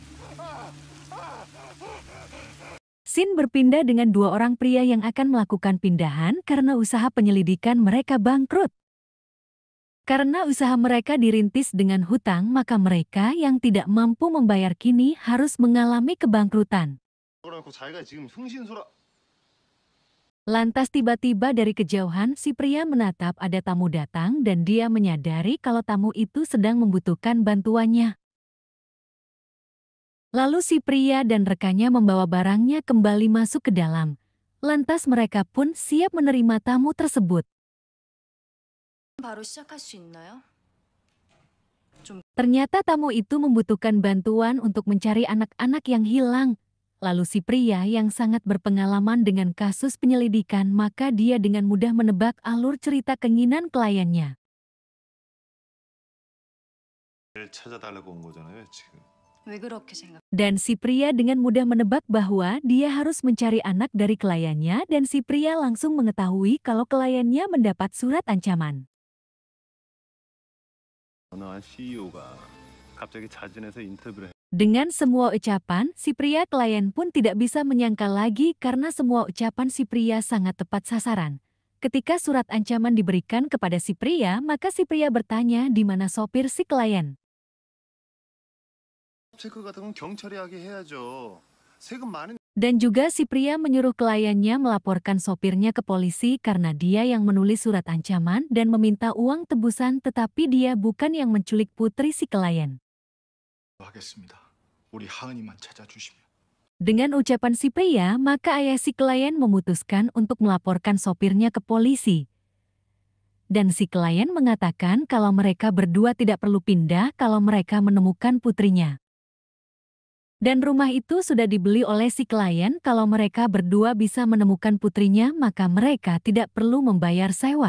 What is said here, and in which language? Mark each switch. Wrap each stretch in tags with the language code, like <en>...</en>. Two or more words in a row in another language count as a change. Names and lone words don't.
<id>Scene berpindah dengan dua orang pria yang akan melakukan pindahan karena usaha penyelidikan mereka bangkrut. Karena usaha mereka dirintis dengan hutang, maka mereka yang tidak mampu membayar kini harus mengalami kebangkrutan.</id> <ko>그러고 자기가 지금 흥신소라.</ko> <id>Lantas tiba-tiba dari kejauhan si pria menatap ada tamu datang dan dia menyadari kalau tamu itu sedang membutuhkan bantuannya. Lalu si pria dan rekannya membawa barangnya kembali masuk ke dalam. Lantas mereka pun siap menerima tamu tersebut.</id> <ko>바로 시작할 수 있나요?</ko> <id>Ternyata tamu itu membutuhkan bantuan untuk mencari anak-anak yang hilang. Lalu si pria yang sangat berpengalaman dengan kasus penyelidikan, maka dia dengan mudah menebak alur cerita keinginan kliennya.</id> <ko>찾아달라고 온 거잖아요, 지금. 왜 그렇게 생각?</ko> <id>Dan si pria dengan mudah menebak bahwa dia harus mencari anak dari kliennya dan si pria langsung mengetahui kalau kliennya mendapat surat ancaman.</id> <ko>어느 한 CEO가 갑자기 자진해서 인터뷰를</ko> <id>Dengan semua ucapan, si pria klien pun tidak bisa menyangka lagi karena semua ucapan si pria sangat tepat sasaran. Ketika surat ancaman diberikan kepada si pria, maka si pria bertanya di mana sopir si klien.</id> <ko>체크 같은 건 경찰이 하게 해야죠. 세금 많은</ko> <id>Dan juga si pria menyuruh kliennya melaporkan sopirnya ke polisi karena dia yang menulis surat ancaman dan meminta uang tebusan, tetapi dia bukan yang menculik putri si klien.</id> <ko>하겠습니다. 우리 하은이만 찾아주시면.</ko> <id>Dengan ucapan si pria, maka ayah si klien memutuskan untuk melaporkan sopirnya ke polisi. Dan si klien mengatakan kalau mereka berdua tidak perlu pindah kalau mereka menemukan putrinya. Dan rumah itu sudah dibeli oleh si klien, kalau mereka berdua bisa menemukan putrinya maka mereka tidak perlu membayar sewa.</id>